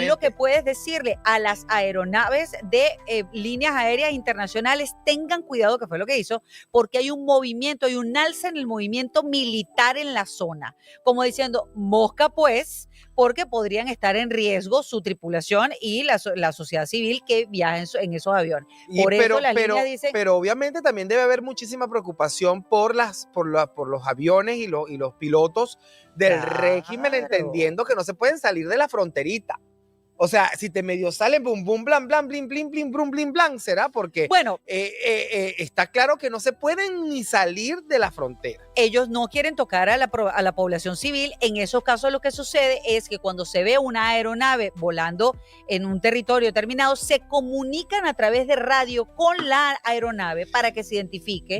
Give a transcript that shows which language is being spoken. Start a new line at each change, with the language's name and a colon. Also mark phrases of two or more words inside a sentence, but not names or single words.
Spanish: Es lo que puedes decirle a las aeronaves de líneas aéreas internacionales, tengan cuidado, que fue lo que hizo, porque hay un movimiento, hay un alza en el movimiento militar en la zona, como diciendo, mosca pues, porque podrían estar en riesgo su tripulación y la sociedad civil que viaja en esos aviones. Por eso las líneas dicen... Pero obviamente también debe haber muchísima preocupación por los aviones y los pilotos del régimen, entendiendo que no se pueden salir de la fronterita. O sea, si te medio sale bum, bum, blan, blan, blin, blin, blin, brum, blin, blan, será porque bueno, está claro que no se pueden ni salir de la frontera. Ellos no quieren tocar a la población civil. En esos casos lo que sucede es que cuando se ve una aeronave volando en un territorio determinado, se comunican a través de radio con la aeronave para que se identifique.